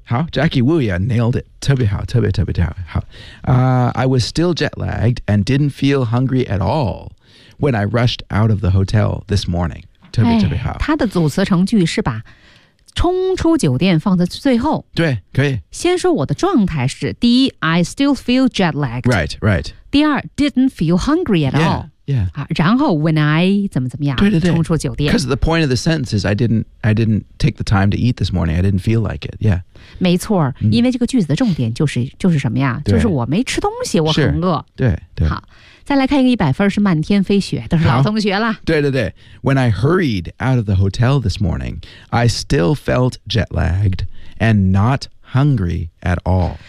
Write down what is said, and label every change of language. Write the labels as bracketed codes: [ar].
[en] 好 Jackie Wu yeah nailed it [zh] 特别好特别特别特别好、 [en] I was still jet lagged and didn't feel hungry at all when I rushed out of the hotel this morning [zh] 特别特别好、哎、他的组词成句是把冲出酒店放在最后对可以先说我的状态是第一 [en] I still feel jet lagged Right, right [zh] 第二 [en] didn't feel hungry at all Yeah, yeah、 [zh] 啊、然后 [en] when I [zh] 怎么怎么样对对对冲出酒店 [en] Because the point of the sentence is I didn't take the time to eat this morning I didn't feel like it Yeah [zh] 没错、因为这个句子的重点就是什么呀就是我没吃东西我很饿对对好再来看一个一百分是漫天飞雪都是老同学了。对对对。 [en] When I hurried out of the hotel this morning, I still felt jet lagged and not hungry at all.